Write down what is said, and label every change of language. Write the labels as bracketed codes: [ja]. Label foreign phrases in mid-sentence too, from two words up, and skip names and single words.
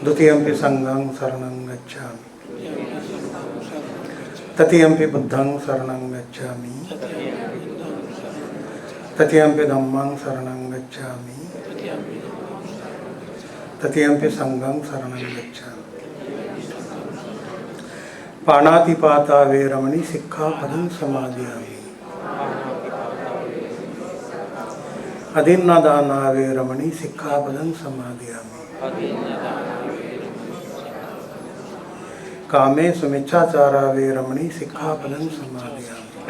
[pi] द्वितीयंपि संघं शरणं गच्छामि, द्वितीयंपि संघं शरणं गच्छामि, तृतीयंपि बुद्धं शरणं गच्छामि, तृतीयंपि बुद्धं शरणं गच्छामि, तृतीयंपि धम्मं शरणं गच्छामि, तृतीयंपि धम्मं शरणं गच्छामि, तृतीयंपि संघं शरणं गच्छामि। पाणातिपाता वेरमणि सिक्खापदं समादयामि। अदीन्नदाना वेरमणि सिक्खापदं समादयामि। कामेषु मिच्छाचारा वेरमणि सिक्खापदं समादयामि।